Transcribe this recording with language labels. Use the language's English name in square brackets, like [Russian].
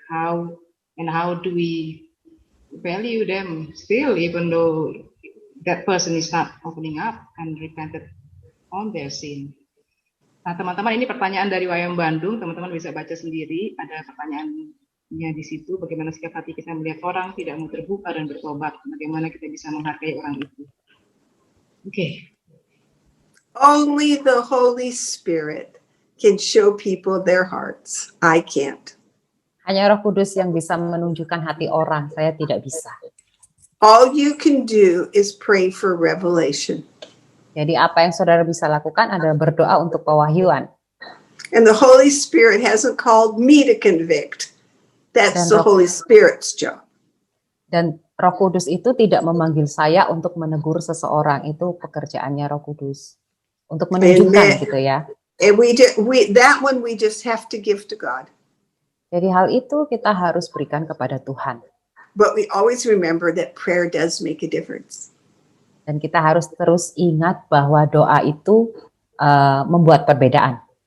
[English] How do we value them still, even though that person is not opening up and repented on their sin? [Indonesian] Nah, teman-teman, ini pertanyaan dari Wayang Bandung. Teman-teman bisa baca sendiri. Ada pertanyaannya di situ. Bagaimana sikap hati kita melihat orang tidak mau terbuka dan bertobat? Bagaimana kita bisa menghargai orang itu? [English] Okay. Only the Holy Spirit can show people their hearts. I can't. [Indonesian] Hanya Roh Kudus yang bisa menunjukkan hati orang. Saya tidak bisa. [English] All you can do is pray for revelation. [Indonesian] Jadi apa yang saudara bisa lakukan adalah berdoa untuk pewahyuan. [English] And the Holy Spirit hasn't called me to convict. That's the Holy Spirit's job. [Indonesian] Dan Roh Kudus itu tidak memanggil saya untuk menegur seseorang. Itu pekerjaannya Roh Kudus. Untuk menunjukkan gitu ya. [English] And that one we just have to give to God. [Indonesian] Jadi hal itu kita harus berikan kepada Tuhan. [English] But we always remember that prayer does make a difference. [Indonesian] Dan kita harus terus ingat bahwa doa itu membuat perbedaan.